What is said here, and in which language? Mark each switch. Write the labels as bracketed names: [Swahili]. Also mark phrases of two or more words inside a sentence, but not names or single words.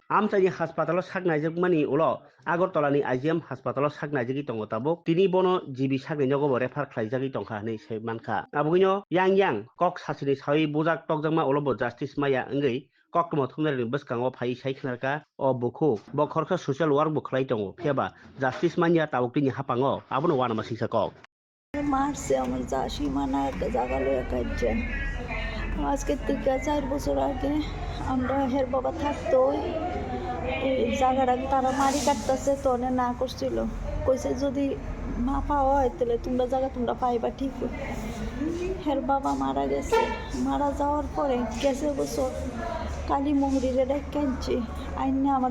[Kok Borok] Amchani haspatalo saknaijak ulo Agartala ni IGM haspatalo saknaijagi tongo tabuk tini bono jibi saknainogo refer khlaijagi tongkha hinui se mankha. Abugino yang kok sasini sawi bujak tokjangma ulobo justice maya ngui koktomo thumnari bwskango phai sai khnarka o buku bo khoroksa [English] social work [Kok Borok] bo khlai tongo pheba justice manya tabukni hapango abono wanama sisa kok [Bangla] মারছে আমার যা সীমানা একটা জায়গা লইয়া কাটছে আজকে থেকে 4 বছর আগে আমরা হের বাবা থাকতো এই জায়গাটা তারা মারি কাটতেছে তো না করছিল কইছে যদি মা পাওয়া হয় তাহলে তোমরা পাইবা ঠিক হের বাবা মারা গেছে মারা যাওয়ার পরে গেছে বছর কালী মন্দিরে ডেকেছি আইনে আমার